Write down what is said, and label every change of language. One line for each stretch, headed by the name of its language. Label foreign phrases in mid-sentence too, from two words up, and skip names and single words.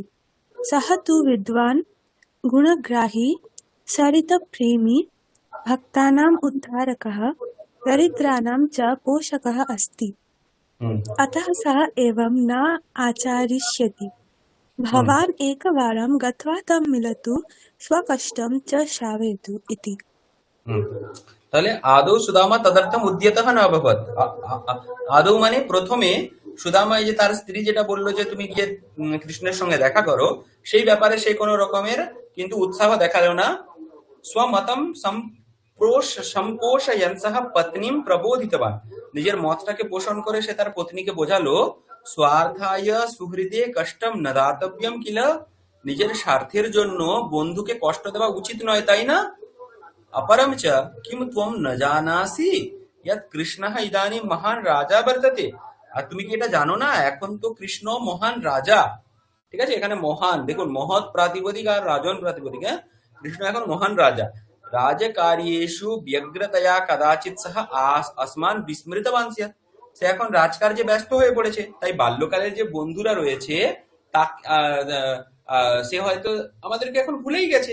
Sanskrit: सः तु विद्वान्, गुणग्राही, सरितप्रेमी, भक्तानाम् उद्धारकः, दरिद्राणां च पोषकः अस्ति। अतः सः एवं न आचरिष्यति। भवान् एकवारं गत्वा तं मिलतु, स्वकष्टं च श्रावयतु इति। তাহলে আদৌ সুদামা তদর্থম উদ্যতঃ না অভবৎ।
Bangla: আদৌ মানে প্রথমে সুদামা, এই যে তার স্ত্রী যেটা বললো যে তুমি গিয়ে কৃষ্ণের সঙ্গে দেখা করো, সেই ব্যাপারে সে কোনো রকমের কিন্তু উৎসাহ দেখালো না।
Sanskrit: স্বমতম সম্পোষয়ন সহ পত্নীম প্রবোধিতবান।
Bangla: নিজের মতটাকে পোষণ করে সে তার পত্নীকে বোঝালো
Sanskrit: স্বার্থায় সুহৃদে কষ্টম ন দাতব্যম কিল।
Bangla: নিজের স্বার্থের জন্য বন্ধুকে কষ্ট দেওয়া উচিত নয়, তাই না?
Sanskrit: अपरम च किम त्वम न जानासि यत् कृष्णः इदानीं महान राजा वर्तते।
Bangla: আর তুমি কি এটা জানো না, এখন তো কৃষ্ণ মহান রাজা। ঠিক আছে, এখানে মহান, দেখুন মহৎ প্রাতিপদিক আর রাজন প্রাতিপদিক। কৃষ্ণ এখন মহান রাজা।
Sanskrit: রাজকার্যেষু ব্যগ্রতয়া কদাচিৎ সহ আসমান বিস্মৃতবান স্যাৎ।
Bangla: সে এখন রাজকার্যে ব্যস্ত হয়ে পড়েছে, তাই বাল্যকালের যে বন্ধুরা রয়েছে তা সে হয়তো আমাদেরকে এখন ভুলেই গেছে।